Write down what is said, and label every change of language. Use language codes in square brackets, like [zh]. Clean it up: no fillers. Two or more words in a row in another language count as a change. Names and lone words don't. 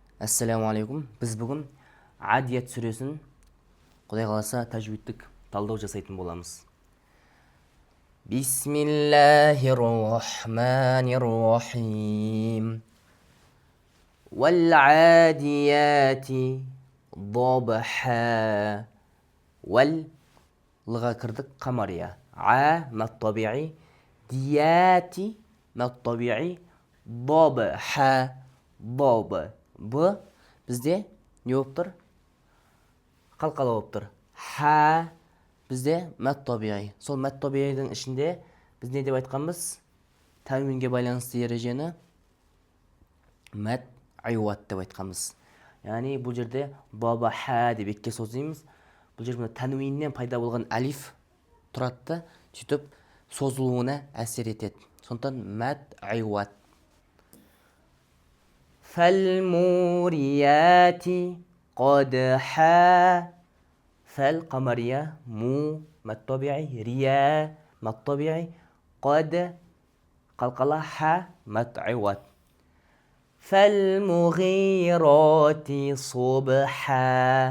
[ar] السلام عليكم. [kk] Біз бүгін Адият сүресін Құдай қаласа тәжвидтік талдау жасайтын боламыз. [ar] بسم الله الرحمن الرحيم. والعاديات ضبحا. [kk] Вал лыға кірдік қамария. [ar] مد طبيعي. ديات مد طبيعي. [kk] ضبحا. Б бізде не болып тұр? Қалқалы болып тұр. Ха бізде [ar] مد طبيعي. [kk] Сол [ar] مد طبيعي [kk] ішінде біз не деп айтқанбыз? Тәнвинге байланысты ережені [ar] مد عوض [kk] деп айтқанбыз. Яғни бұл жерде баба ха деп екке созимыз. Бұл жерде тәнвиннен пайда болған алиф тұратты, сөйтіп созылуына әсер етеді. Сондықтан [ar] مد عوض. فالموريات قدحا. فال قمرية. مو مد طبيعي. ريا مد طبيعي. قد قلقلة. ح مد عوض. فالمغيرات صبحا.